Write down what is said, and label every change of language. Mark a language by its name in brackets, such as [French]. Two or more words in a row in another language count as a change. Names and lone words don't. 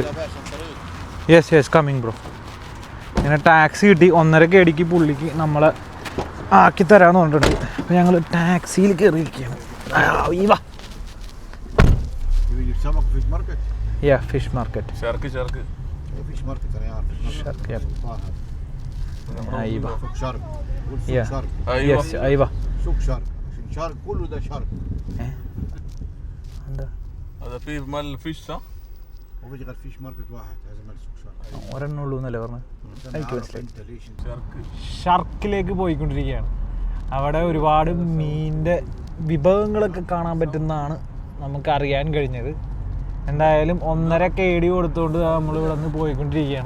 [English] yes coming bro. [Malayalam] ഇങ്ങനെ ടാക്സി കിട്ടി 1.5 KD പുള്ളിക്ക് നമ്മളെ ആക്കി തരാമെന്ന് പറഞ്ഞിട്ടുണ്ട്. അപ്പോൾ ഞങ്ങൾ ടാക്സിയിൽ കയറിയിരിക്കുകയാണ്. [English] fish market. [Arabic] هذا فيه مال فيش صح؟ وفي غير [English] fish market [Arabic] واحد هذا مال سوق شرق. [Malayalam] ഒരെണ്ണുള്ളൂ എന്നല്ലേ പറഞ്ഞത്? എനിക്ക് മനസ്സിലായി. ഷർക്കിലേക്ക് പോയിക്കൊണ്ടിരിക്കുകയാണ്. അവിടെ ഒരുപാട് മീനിൻ്റെ വിഭവങ്ങളൊക്കെ കാണാൻ പറ്റുന്നതാണ് നമുക്കറിയാൻ കഴിഞ്ഞത്. എന്തായാലും 1.5 KD കൊടുത്തുകൊണ്ട് നമ്മൾ ഇവിടെ നിന്ന് പോയിക്കൊണ്ടിരിക്കുകയാണ്.